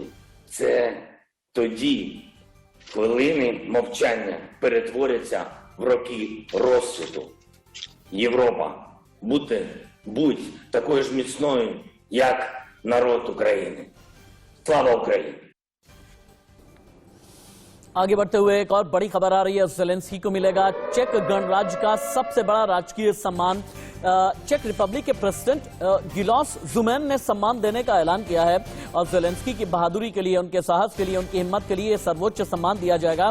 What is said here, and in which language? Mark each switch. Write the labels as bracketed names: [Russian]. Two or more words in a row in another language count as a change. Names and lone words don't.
[Ukrainian] Це тоді хвилини мовчання перетворяться в роки розсуду. Європа, будь такою ж міцною, як народ України. Слава Україні! [Hindi] आगे बढ़ते हुए एक और बड़ी खबर आ रही है। ज़ेलेंस्की को मिलेगा चेक गणराज्य का सबसे बड़ा राजकीय सम्मान। चेक रिपब्लिक के प्रेसिडेंट गिलोस ज़ुमैन ने सम्मान देने का ऐलान किया है और ज़ेलेंस्की की बहादुरी के लिए, उनके साहस के लिए, उनकी हिम्मत के लिए सर्वोच्च सम्मान दिया जाएगा।